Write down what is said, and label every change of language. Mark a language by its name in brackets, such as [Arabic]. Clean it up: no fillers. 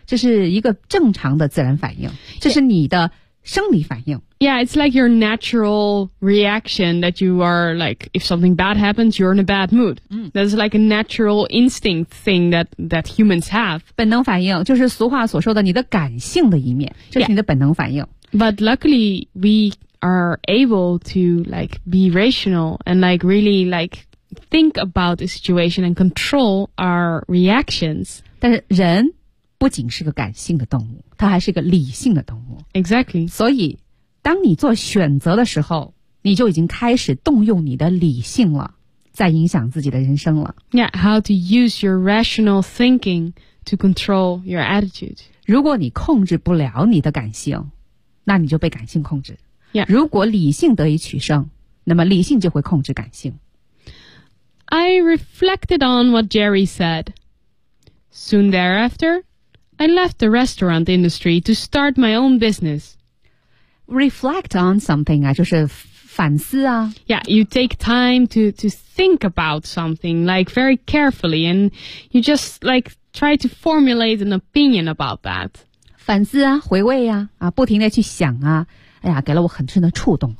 [Chinese] 这是一个正常的自然反应。这是你的生理反应。 [English] Yeah, it's like your natural reaction that you are like, if something bad happens, you're in a bad mood.、 Mm. That's like a natural instinct thing that humans have. [Chinese] 本能反应就是俗话所说的你的感性的一面，这是你的本能反应。 [English] Yeah. But luckily, we are able to like be rational and like really like think about the situation and control our reactions. [Chinese] 但是人不仅是个感性的动物，它还是个理性的动物。 [English] Exactly. [Chinese] 所以当你做选择的时候，你就已经开始动用你的理性了，在影响自己的人生了。 [English] Yeah, how to use your rational thinking to control your attitude. [Chinese] 如果你控制不了你的感性，那你就被感性控制。 [English] Yeah. [Chinese] 如果理性得以取胜，那么理性就会控制感性。 [English] I reflected on what Jerry said. Soon thereafter, I left the restaurant industry to start my own business. Reflect on something [Chinese] 啊，就是反思啊。 [English] Yeah, you take time to think about something like very carefully, and you just like try to formulate an opinion about that. [Chinese] 反思啊，回味啊，啊，不停的去想啊，哎呀，给了我很深的触动。